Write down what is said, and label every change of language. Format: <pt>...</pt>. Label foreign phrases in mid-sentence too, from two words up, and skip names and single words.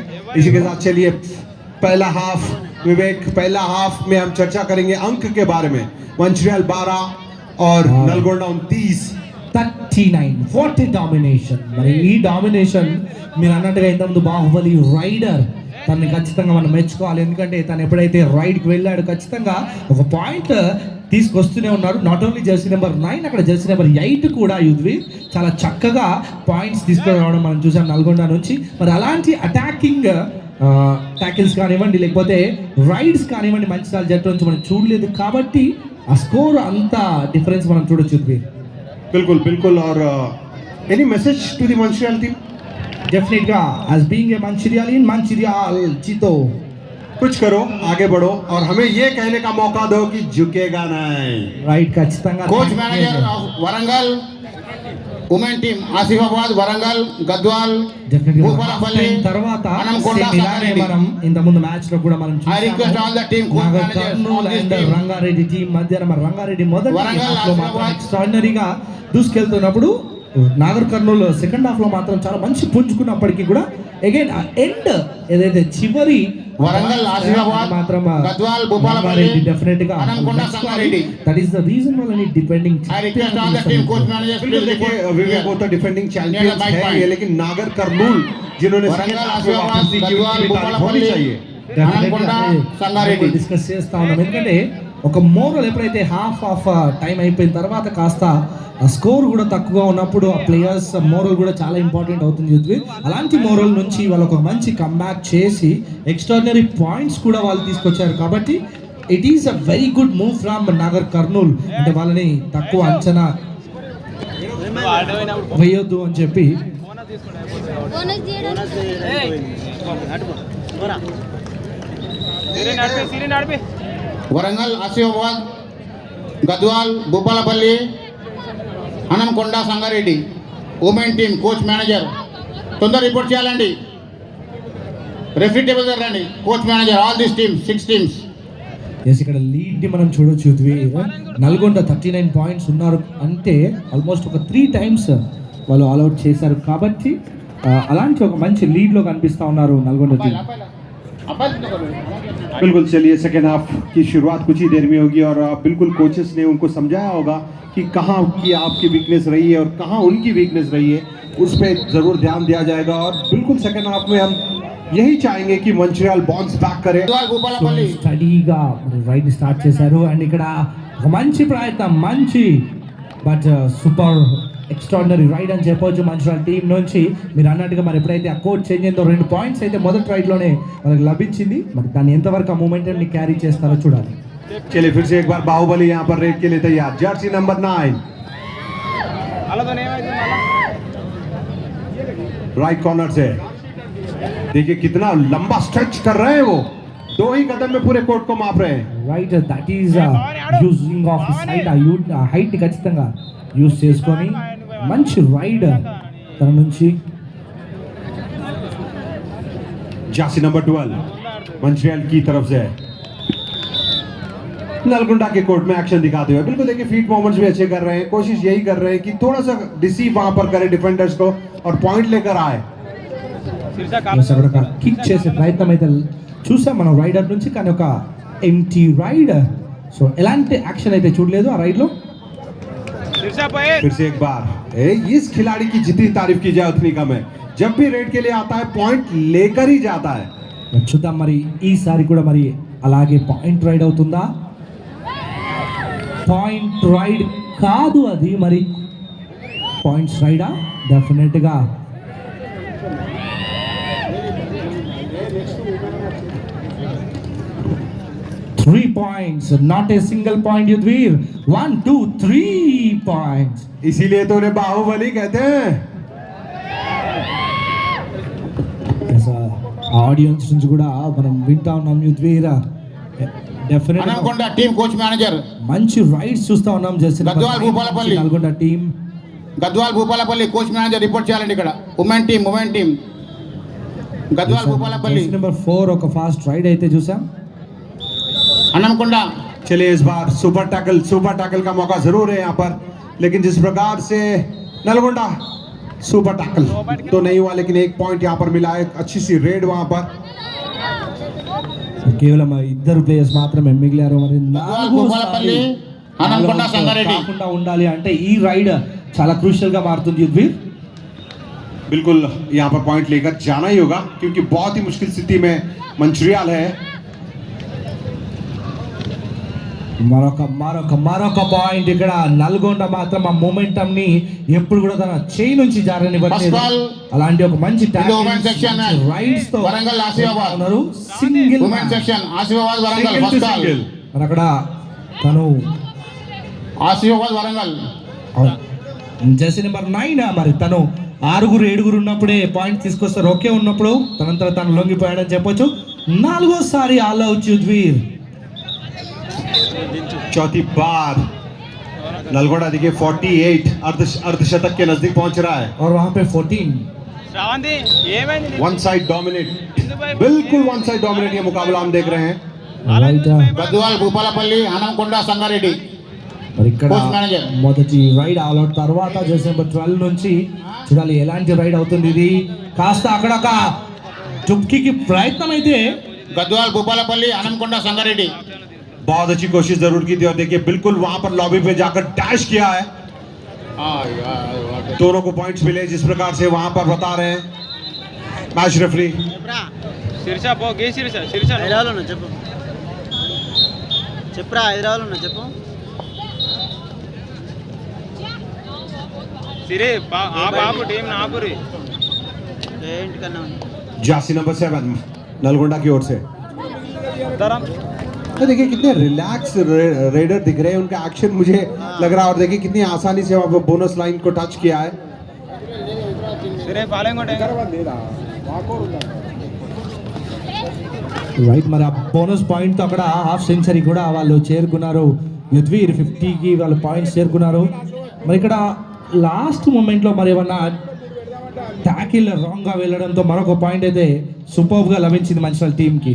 <hi>इसी के साथ चलिए पहला हाफ विवेक, पहला हाफ में हम चर्चा करेंगे अंक के बारे में. मंचिर्याल 12 और नलगोंडा 29. 39.</hi> <en>what a domination.</en> <te>మరి ఈ డామినేషన్ మీరు అన్నట్టుగా ఇంతకుముందు బాహుబలి రైడర్ తనని ఖచ్చితంగా మనం మెచ్చుకోవాలి. ఎందుకంటే తను ఎప్పుడైతే రైడ్కి వెళ్ళాడు ఖచ్చితంగా ఒక పాయింట్ తీసుకొస్తూనే ఉన్నారు.</te> <en>not only jersey number 9,</en> <te>అక్కడ</te> <en>jersey number 8</en> <te>కూడా యుద్వీర్ చాలా చక్కగా పాయింట్స్ తీసుకొని రావడం మనం చూసాం నల్గొండ నుంచి. మరి అలాంటి అటాకింగ్ ట్యాకిల్స్ కానివ్వండి లేకపోతే రైడ్స్ కానివ్వండి మంచిర్యాల జట్టు నుంచి మనం చూడలేదు కాబట్టి ఆ స్కోర్ అంత డిఫరెన్స్ మనం చూడొచ్చు యుద్వీర్.</te> <hi>बिल्कुल बिल्कुल.</hi> <en>और any message to the Mancherial team? definitely as being a मंचिरियालियन, मंचिर्याल जीतो,</en> <hi>कुछ करो, आगे बढ़ो और हमें ये कहने का मौका दो कि झुकेगा नहीं.</hi> <te>राइट ఖచ్చితంగా.</te> <en>coach manager of Warangal women team ఆసిఫాబాద్, వరంగల్, గద్వాల్, భూపాలపల్లి</en> <te>తర్వాత హనంకొండ, ఇలానే మనం ఇంత ముందు మ్యాచ్ లో కూడా మనం</te> <en>I request all the team coach managers all this team.</en> <te>రంగారెడ్డి టీం మధ్య మన రంగారెడ్డి మొదటి వరంగల్, హాఫ్ లో మాత్రం ఆసిఫాబాద్ ఎక్స్ట్రాడినరీగా దూసుకెళ్తున్నప్పుడు నాగర్ కర్నూలు సెకండ్ హాఫ్ లో మాత్రం చాలా మంచి పుంజుకున్నప్పటికీ కూడా అగైన్ ఆ ఎండ్ ఏదైతే చివరి వరంగల్, ఆసిఫాబాద్, మాత్రం గద్వాల్, భూపాలపల్లి, డెఫినెట్ గా హనంకొండ, సంగారెడ్డి.</te> <en>that is the reason వల్ల డిపెండింగ్ I request all the team coach managers</en> <hi>बिल्कुल</hi> <en>please</en> <hi>देखिए</hi> <en>report. विवेक वो तो defending champions Yeah,</en> <hi>है</hi> <en>point.</en> <hi>ये, लेकिन नागर कर्नूल जिन्होंने वरंगल,</hi> <en>second half</en> <hi>में आसिफाबाद, वापसी की, गद्वाल, उनकी तारीफ होनी भूपालपल्ली, चाहिए.</hi> <te>హనంకొండ, సంగారెడ్డి. డిస్కస్ చేస్తా ఉన్నాం. ఎందుకంటే ఒక మోరల్ ఎప్పుడైతే</te> <en>half of time</en> <te>అయిపోయిన తర్వాత కాస్త స్కోర్ కూడా తక్కువగా ఉన్నప్పుడు ఆ ప్లేయర్స్ మోరల్ కూడా చాలా ఇంపార్టెంట్ అవుతుంది యూత్. అలాంటి మోరల్ నుంచి వాళ్ళు ఒక మంచి కమ్బ్యాక్ చేసి ఎక్స్ట్రాడినరీ పాయింట్స్ కూడా వాళ్ళు తీసుకొచ్చారు.</te> <en>కాబట్టి it is a very good move from Nagar Kurnool.</en> <te>అంటే వాళ్ళని తక్కువ అంచనా వేయొద్దు అని చెప్పి వరంగల్, ఆసిఫాబాద్, గద్వాల్, భూపాలపల్లి, హనంకొండ, సంగారెడ్డి</te> <en>women team coach manager</en> <te>తొందర రిపోర్ట్ చేయాలండి.</te> <en>referee table</en> <te>దగ్గర రండి.</te> <en>coach manager all this teams 6 teams.</en> <te>ఎస్, ఇక్కడ లీడ్ ని మనం చూడొచ్చు యుద్వీ. నల్గొండ 39 పాయింట్స్ ఉన్నారు అంటే ఆల్మోస్ట్ ఒక 3 టైమ్స్ వాళ్ళు ఆల్అౌట్ చేశారు. కాబట్టి అలాంటి ఒక మంచి లీడ్ లో కనిపిస్తా ఉన్నారు నల్గొండ టీం.</te> <hi>बिल्कुल. चलिए सेकेंड हाफ की शुरुआत कुछ ही देर में होगी और बिल्कुल कोचेस ने उनको समझाया होगा कि कहाँ की आपकी वीकनेस रही है और कहाँ उनकी वीकनेस रही है, उस पर ज़रूर ध्यान दिया जाएगा. और बिल्कुल सेकेंड हाफ में हम यही चाहेंगे कि मंचिर्याल</hi> <en>bounce back</en> <hi>करे.</hi> <te>భూపాలపల్లి స్టడీగా</te> <en>raid start</en> <te>చేశారు. అండ్ ఇక్కడ ఒక మంచి ప్రయత్నం, మంచి బట్</te> <en>super extraordinary raid</en> <te>అని చెప్పవచ్చు మంచిర్యాల టీం నుంచి. మీరు అన్నట్టుగా మరి ఎప్పుడైతే ఆ కోచ్ చేంజ్ అయిందో 2 పాయింట్స్ అయితే మొదటి రైడ్లోనే వాళ్ళకి లభించింది. మరి దాన్ని ఎంతవరకు ఆ మూమెంట్ని క్యారీ చేస్తారో చూడాలి.</te> <hi>चलिए फिर से एक बार बाहुबली यहाँ पर रेड के लिए तैयार.</hi> <en>jersey number 9 right corner</en> <hi>से देखिए कितना लंबा स्ट्रेच कर रहे हैं वो. 2 ही कदम में पूरे कोर्ट को माप रहे हैं.</hi> <en>right, that is using of side</en> <te>ఆ హైట్ని ఖచ్చితంగా యూజ్ చేసుకొని మంచి రైడ్ తన నుంచి.</te> <en>jersey number 12</en> <hi>मंचिर्याल की तरफ से नलगोंडा के कोर्ट में एक्शन दिखाते हुए. बिल्कुल देखिए</hi> <en>feet moments</en> <hi>भी अच्छे कर रहे हैं. कोशिश यही कर रहे हैं कि थोड़ा सा डिसीव वहां पर करे डिफेंडर्स को और पॉइंट लेकर आए.</hi> <te>అక్కడ ఒక కిక్ చేసే ప్రయత్నం అయితే చూసాం మనం రైడర్ నుంచి, కానీ ఒక</te> <en>empty raid.</en> <te>సో ఎలాంటి యాక్షన్ అయితే చూడలేదు ఆ రైడ్లో.</te> <hi>फिर से एक बार इस खिलाड़ी की जितनी तारीफ की जाए उतनी कम है। जब भी रेड के लिए आता है पॉइंट लेकर ही जाता है।</hi> <te>చూద్దాం మరి ఈసారి కూడా మరి అలాగే</te> <en>point raid</en> <te>అవుతుందా?</te> <en>point raid</en> <te>కాదు అది, మరి పాయింట్స్ రైడా?</te> <en>డెఫినెట్గా three points, not a single point యుద్వీర్.</en> <te>1 2 3 పాయింట్స్.</te> <hi>इसीलिए तो उन्हें बाहुबली कहते हैं।</hi> <te>ఆడియన్స్ నుంచి కూడా మనం వింటా ఉన్నాం యుద్వీర్. డెఫినెట్ హనంకొండ</te> <en>team coach manager</en> <te>మంచి రైడ్స్ చూస్తా ఉన్నాం. గద్వాల్ భూపాలపల్లి. నల్గొండ టీం గద్వాల్ భూపాలపల్లి</te> <en>coach manager</en> <te>రిపోర్ట్ చేయాలండి ఇక్కడ.</te> <en>women team</en> <te>గద్వాల్ భూపాలపల్లి నెంబర్ 4 ఒక</te> <en>fast raid</en> <te>అయితే చూసాం. హనంకొండ</te> <hi>चलिए इस बार</hi> <en>super tackle</en> <hi>का मौका जरूर है यहाँ पर, लेकिन जिस प्रकार से नलगोंडा</hi> <en>super tackle</en> <hi>तो नहीं हुआ, लेकिन एक पॉइंट यहाँ पर मिला है। अच्छी सी रेड वहाँ पर।</hi> <te>కేవలం ఇద్దరు ప్లేయర్స్ మాత్రమే మిగిలారు. మరి గద్వాల్ భూపాలపల్లి హనంకొండ సంగారెడ్డి కాకుండా ఉండాలి అంటే ఈ రైడ్ చాలా క్రూషియల్ గా మారుతుంది యుద్వీర్.</te> <hi>बिल्कुल यहाँ पर पॉइंट लेकर जाना ही होगा, क्योंकि बहुत ही मुश्किल स्थिति में मंचरियाल है।</hi> <te>మరొక పాయింట్ ఇక్కడ. నల్గొండ మాత్రం ఆ మొమెంటం ని ఎప్పుడు కూడా తన చేయి నుంచి జారనివ్వట్లేదు. అలాంటి ఒక మంచి రైడ్స్ తో వరంగల్ ఆసిఫాబాద్ సింగిల్</te> <en>women section</en> <te>ఆసిఫాబాద్ వరంగల్</te> <en>first call.</en> <te>అక్కడ తను ఆసిఫాబాద్ వరంగల్</te> <en>jersey number 9</en> <te>మరి తను 6-7 ఉన్నప్పుడే పాయింట్ తీసుకొస్తారు. ఓకే ఉన్నప్పుడు తనంతా తను లొంగిపోయాడని చెప్పొచ్చు. 4వ</te> <en>all out</en> <te>యుద్వీర్.</te> <hi>चौथी बार नलगोंडा देखिए 48 अर्धशतक के नजदीक पहुंच रहा है, और वहां पे 14</hi> <en>one side dominate,</en> <hi>बिल्कुल</hi> <en>one side dominate</en> <hi>ये मुकाबला हम देख रहे हैं।</hi> <te>గద్వాల్ భూపాలపల్లి హనంకొండ సంగారెడ్డి మరి ఇక్కడ</te> <en>coach manager.</en> <te>మొదటి రైడ్</te> <en>all out</en> <te>తర్వాత</te> <en>jersey number 12</en> <te>నుంచి చూడాలి ఎలాంటి రైడ్ అవుతుంది ఇది. కాస్త అక్కడ ఒక చుక్కి ప్రయత్నం అయితే. గద్వాల్ భూపాలపల్లి హనంకొండ సంగారెడ్డి</te> <hi>बहुत अच्छी कोशिश जरूर की थी, और देखिए बिल्कुल वहां पर लॉबी पे जाकर डैश किया है। दोनों को पॉइंट्स मिले जिस प्रकार से वहां पर बता रहे हैं</hi> <en>match referee. jersey number 7</en> <hi>नलगोंडा की ओर से। तो देखिए कितने</hi> <en>relax raider</en> <hi>दिख रहे हैं, उनका एक्शन मुझे लग रहा है। और देखिए कितनी आसानी से वहाँ पर</hi> <en>bonus line</en> <hi>को टच किया है।</hi> <te>రైట్, మరి ఆ బోనస్ పాయింట్తో అక్కడ</te> <en>half century</en> <te>కూడా వాళ్ళు చేరుకున్నారు. యుద్వీర్ 50కి వాళ్ళు పాయింట్స్ చేరుకున్నారు. మరి ఇక్కడ లాస్ట్ మూమెంట్లో మరి ఏమన్నా ట్యాకిల్ రాంగ్గా వెళ్ళడంతో మరొక పాయింట్ అయితే సూపర్గా లభించింది మంచిర్యాల టీంకి.</te>